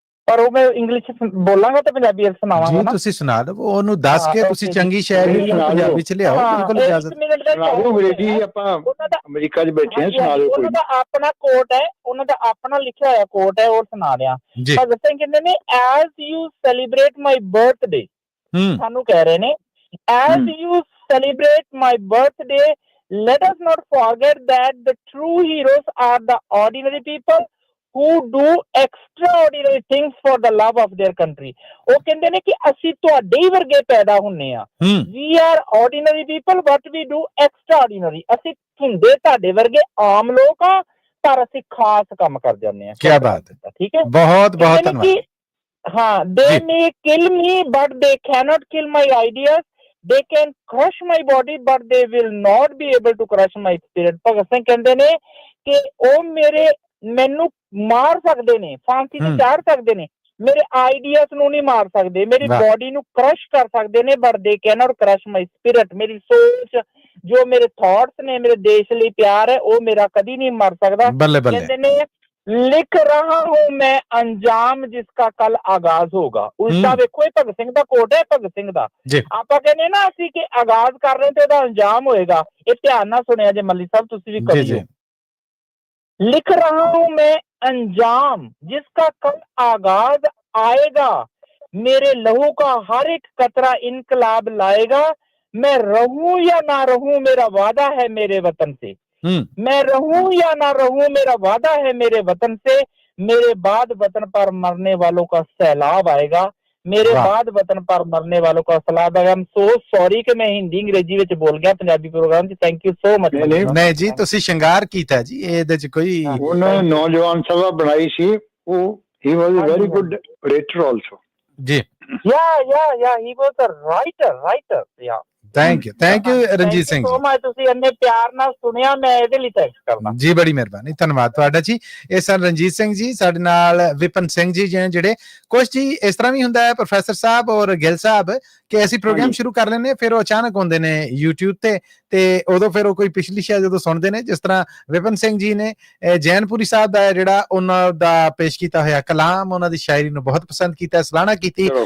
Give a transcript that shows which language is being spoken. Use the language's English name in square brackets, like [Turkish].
[Punjabi] ਪਰ ਉਹ ਮੈਂ ਇੰਗਲਿਸ਼ ਬੋਲਾਂਗਾ ਤੇ ਪੰਜਾਬੀ ਸੁਣਾਵਾਂਗਾ ਜੀ ਨਾ। ਤੁਸੀਂ ਸੁਣਾ ਦਿਓ, ਉਹਨੂੰ ਦੱਸ ਕੇ ਤੁਸੀਂ ਚੰਗੀ ਸ਼ਾਇਰੀ ਨੂੰ ਸੁਣਾ ਦਿਓ। ਪੰਜਾਬੀ ਚ ਲਿਆਓ, ਬਿਲਕੁਲ ਇਜਾਜ਼ਤ। ਇੱਕ ਮਿੰਟ ਦਾ ਅੰਗਰੇਜ਼ੀ ਆਪਾਂ ਉਹਨਾਂ ਦਾ ਅਮਰੀਕਾ 'ਚ ਬੈਠੇ ਆ, ਸੁਣਾ ਦਿਓ ਕੋਈ ਉਹਨਾਂ ਦਾ ਆਪਣਾ ਕੋਟ ਹੈ, ਉਹਨਾਂ ਦਾ ਆਪਣਾ ਲਿਖਿਆ ਹੋਇਆ ਕੋਟ ਹੈ, ਉਹ ਸੁਣਾ ਰਿਹਾ। ਜੀ [English] ਭਗਤ ਸਿੰਘ ਕਹਿੰਦੇ ਨੇ, as you celebrate my birthday, [Punjabi] ਸਾਨੂੰ ਕਹਿ ਰਹੇ ਨੇ, [English] As you celebrate my birthday, let us not forget that the true heroes are the ordinary people who do extraordinary things for the love of their country। [Punjabi] ਉਹ ਕਹਿੰਦੇ ਨੇ ਕਿ ਅਸੀਂ ਤੁਹਾਡੇ ਹੀ ਵਰਗੇ ਪੈਦਾ ਹੁੰਨੇ ਆ। [English] We are ordinary people but we do extraordinary। [Punjabi] ਅਸੀਂ ਹੁੰਦੇ ਤੁਹਾਡੇ ਵਰਗੇ ਆਮ ਲੋਕ ਆ, ਪਰ ਅਸੀਂ ਖਾਸ ਕੰਮ ਕਰ ਜਾਂਦੇ ਆ। ਕੀ ਬਾਤ ਹੈ, ਠੀਕ ਹੈ, ਬਹੁਤ ਬਹੁਤ ਧੰਨਵਾਦ। [English] ਹਾਂ, they may kill me but they cannot kill my ideas, they can crush my body but they will not be able to crush my spirit। [Punjabi] Bhagat Singh ਕਹਿੰਦੇ ਨੇ ਕਿ ਉਹ ਮੈਨੂੰ ਮਾਰ ਸਕਦੇ ਨੇ, ਫਾਂਸੀ ਤੇ ਚਾੜ ਸਕਦੇ ਨੇ, ਮੇਰੇ ਆਈਡੀਆਸ ਨੂੰ ਨਹੀਂ ਮਾਰ ਸਕਦੇ, ਮੇਰੀ ਬੋਡੀ ਨੂੰ ਕ੍ਰਸ਼ ਕਰ ਸਕਦੇ ਨੇ, [English] But they cannot crush my spirit. [Punjabi] ਮੇਰੀ ਸੋਚ, ਜੋ ਮੇਰੇ ਥਾਟਸ ਨੇ, ਮੇਰੇ ਦੇਸ਼ ਲਈ ਪਿਆਰ ਹੈ, ਉਹ ਮੇਰਾ ਕਦੀ ਨਹੀਂ ਮਰ ਸਕਦਾ। ਕਹਿੰਦੇ ਨੇ, [Hindi] ਲਿਖ ਰਹਾ ਹੂੰ ਮੈਂ ਅੰਜਾਮ ਜਿਸਕਾ ਕੱਲ ਆਗਾਜ਼ ਹੋਗਾ। [Punjabi] ਉਲਟਾ ਵੇਖੋ, ਇਹ ਭਗਤ ਸਿੰਘ ਦਾ ਕੋਟ ਹੈ, ਭਗਤ ਸਿੰਘ ਦਾ। ਆਪਾਂ ਕਹਿੰਦੇ ਨਾ ਅਸੀਂ ਕਿ ਆਗਾਜ਼ ਕਰ ਰਹੇ ਤੇ ਉਹਦਾ ਅੰਜਾਮ ਹੋਏਗਾ। ਇਹ ਧਿਆਨ ਨਾਲ ਸੁਣਿਆ ਜੇ ਮੱਲੀ ਸਾਹਿਬ, ਤੁਸੀਂ ਵੀ ਕਰਿਓ। [Hindi] लिख रहा हूं मैं अंजाम जिसका कल आगाज आएगा, मेरे लहू का हर एक कतरा इनकलाब लाएगा। मैं रहूं या ना रहूं मेरा वादा है मेरे वतन से, मैं रहूं या ना रहूं मेरा वादा है मेरे वतन से। मेरे बाद वतन पर मरने वालों का सैलाब आएगा, मेरे बाद वतन पर मरने वालों का सलाब आएगा। [English] I'm so sorry [Hindi] कि मैं हिंदी अंग्रेजी [Punjabi] ਵਿੱਚ ਬੋਲ ਗਿਆ ਪੰਜਾਬੀ ਪ੍ਰੋਗਰਾਮ 'ਚ। [English] Thank you so much. [Punjabi] ਨਹੀਂ ਜੀ, ਤੁਸੀਂ ਸ਼ਿੰਗਾਰ ਕੀਤਾ ਜੀ, ਇਹਦੇ 'ਚ ਕੋਈ ਉਹਨਾਂ ਨੇ ਨੌਜਵਾਨ ਸਭਾ ਬਣਾਈ ਸੀ, ਉਹ ਹੀ [English] Was a very good writer also. [Punjabi] ਜੀ [English] yeah he was a writer yeah। Thank you Ranjit Singh ji, [Punjabi] ਤੁਸੀਂ ਇੰਨੇ ਪਿਆਰ ਨਾਲ ਸੁਣਿਆ, ਮੈਂ ਇਹਦੇ ਲਈ ਥੈਂਕਸ ਕਰਦਾ ਜੀ। ਬੜੀ ਮਿਹਰਬਾਨੀ, ਧੰਨਵਾਦ ਤੁਹਾਡਾ ਜੀ। ਇਹ ਸਨ ਰਣਜੀਤ ਸਿੰਘ ਜੀ, ਸਾਡੇ ਨਾਲ ਵਿਪਨ ਸਿੰਘ ਜੀ ਜਿਹੜੇ ਕੁਛ ਜੀ ਇਸ ਤਰ੍ਹਾਂ ਵੀ ਹੁੰਦਾ ਹੈ ਪ੍ਰੋਫੈਸਰ ਸਾਹਿਬ ਔਰ ਗਿੱਲ ਸਾਹਿਬ ਕਿ ਅਸੀਂ ਪ੍ਰੋਗਰਾਮ ਸ਼ੁਰੂ ਕਰ ਲੈਂਦੇ, ਫਿਰ ਉਹ ਅਚਾਨਕ ਹੁੰਦੇ ਨੇ YouTube ਤੇ ਉਦੋਂ ਫਿਰ ਉਹ ਕੋਈ ਪਿਛਲੀ ਸ਼ਾਇਦ ਜਦੋਂ ਸੁਣਦੇ ਨੇ, ਜਿਸ ਤਰ੍ਹਾਂ ਵਿਪਨ ਸਿੰਘ ਜੀ ਨੇ ਜੈਨਪੁਰੀ ਸਾਹਿਬ ਦਾ ਜਿਹੜਾ ਉਹਨਾਂ ਦਾ ਪੇਸ਼ ਕੀਤਾ ਹੋਇਆ ਕਲਾਮ, ਉਹਨਾਂ ਦੀ ਸ਼ਾਇਰੀ ਨੂੰ ਬਹੁਤ ਪਸੰਦ ਕੀਤਾ, ਸਲਾਹਣਾ ਕੀਤੀ।